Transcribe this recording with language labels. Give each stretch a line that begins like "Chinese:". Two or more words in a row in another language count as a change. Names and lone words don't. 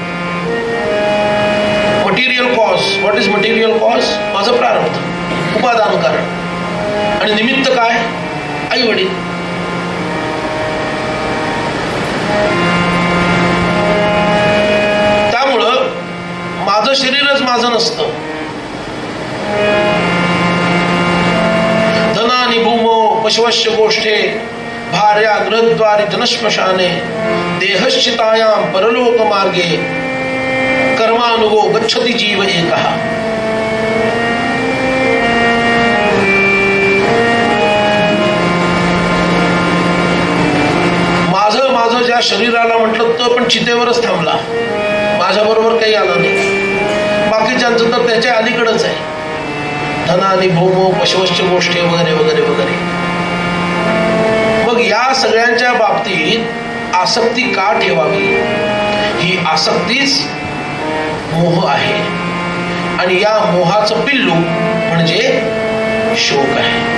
English: material cause. What is material cause?
Marathi: माझं प्रारब्ध. उपादान कारण. आणि निमित्त काय? आई वडील. त्यामुळं माझं शरीरच माझं नसतं.
Sanskrit: धनानि भूमो पशवश्य गोष्ठे, भार्या गृहद्वारी जनश्मशाने, देहश्चितायां परलोक मार्गे, कर्मानुगो गच्छति जीव एकः.
Marathi: माझं माझं ज्या शरीराला म्हटलं तो पण चितेवरच थांबला, माझ्या बरोबर काही आलं नाही. बाकीच्यांचं तर त्याच्या अलीकडच आहे.
Sanskrit: धनानि भूमो पशवश्च गोष्टी
Marathi: वगैरे वगैरे वगैरे. मग या सगळ्यांच्या बाबतीत आसक्ती का ठेवावी? ही आसक्तीच मोह आहे. आणि या मोहाचं पिल्लू म्हणजे शोक आहे.